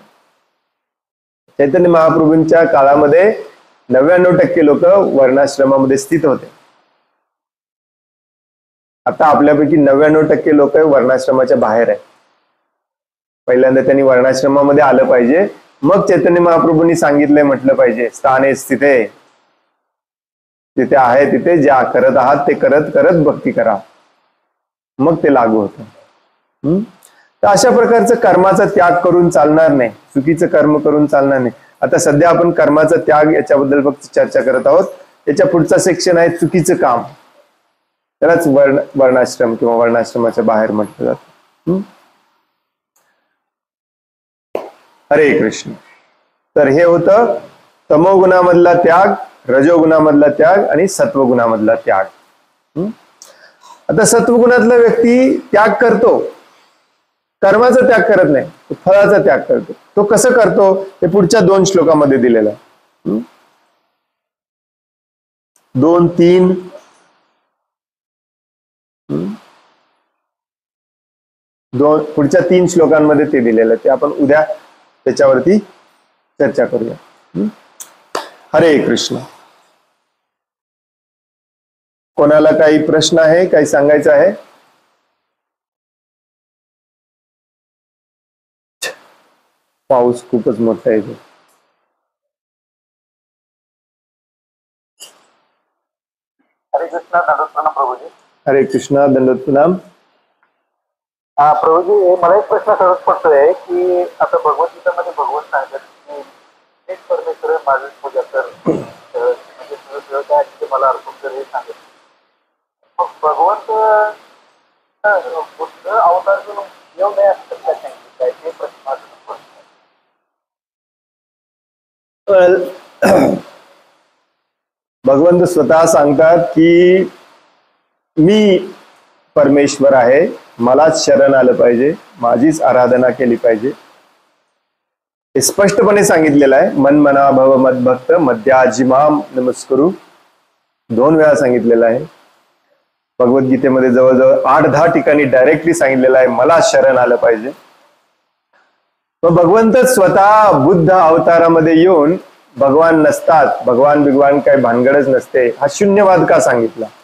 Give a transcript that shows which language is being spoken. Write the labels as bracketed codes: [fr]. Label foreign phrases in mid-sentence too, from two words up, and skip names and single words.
[mr] चैतन्य महाप्रभूंच्या काळामध्ये 99% लोक वर्णाश्रमामध्ये स्थित होते. आता आपल्यापैकी 99% लोक वर्णाश्रमाच्या बाहेर आहे. पहिल्यांदा त्यांनी वर्णाश्रमामध्ये आलं पाहिजे, मग चैतन्य महाप्रभूंनी सांगितलंय म्हटलं पाहिजे [sa] स्थाने स्थिते, [mr] तिथे आहे तिथे ज्या करत आहात ते करत करत भक्ती करा, मग ते लागू होतं. तर अशा प्रकारचं कर्माचा त्याग करून चालणार नाही, चुकीचं कर्म करून चालणार नाही. आता सध्या आपण कर्माचा त्याग याच्याबद्दल फक्त चर्चा करत आहोत. याच्या पुढचा सेक्शन आहे चुकीचं काम. त्यालाच वर्णाश्रम किंवा वर्णाश्रमाच्या बाहेर म्हटलं जातं. हरे कृष्ण. तर हे होतं तमोगुणामधला त्याग, रजोगुणामधला त्याग आणि सत्वगुणामधला त्याग. आता सत्वगुणातला व्यक्ती त्याग करतो, कर्माचा त्याग करत नाही, फळाचा त्याग करतो. तो कसं करतो ते पुढच्या 2 श्लोकामध्ये दिलेलं आहे. 2, 3 पुढच्या 3 श्लोकांमध्ये ते दिलेलं आहे. ते आपण उद्या त्याच्यावरती चर्चा करूया. हरे कृष्ण. कोणाला काही प्रश्न आहे, काही सांगायचं आहे? पाऊस खूपच मोठा आहे. हरे कृष्णा, दंडवत प्रणाम प्रभूजी. हरे कृष्णा, दंडवत प्रणाम. प्रभूजी, मला एक प्रश्न सहज पडतोय की आता भगवद्गीतामध्ये भगवंत सांगतात की एक परमेश्वर माझी पूजा कर, म्हणजे सगळं काय ते मला अर्पण कर हे सांगत. मग भगवंत बुद्ध अवतार करून येऊ नये असं काय सांगितलं काय, ते प्रश्न भगवंत स्वतः सांगतात की मी परमेश्वर आहे, मलाच शरण आलं पाहिजे, माझीच आराधना केली पाहिजे. हे स्पष्टपणे सांगितलेलं आहे. [sa] मन मना भव मद्भक्त मध्याजिमाम नमस्करू [mr] 2 वेळा सांगितलेलं आहे. भगवद्गीतेमध्ये जवळजवळ 8-10 ठिकाणी डायरेक्टली सांगितलेलं आहे मला शरण आलं पाहिजे. मग भगवंत स्वतः बुद्ध अवतारामध्ये येऊन भगवान नसतात, भगवान काही भानगडच नसते, हा शून्यवाद का सांगितला?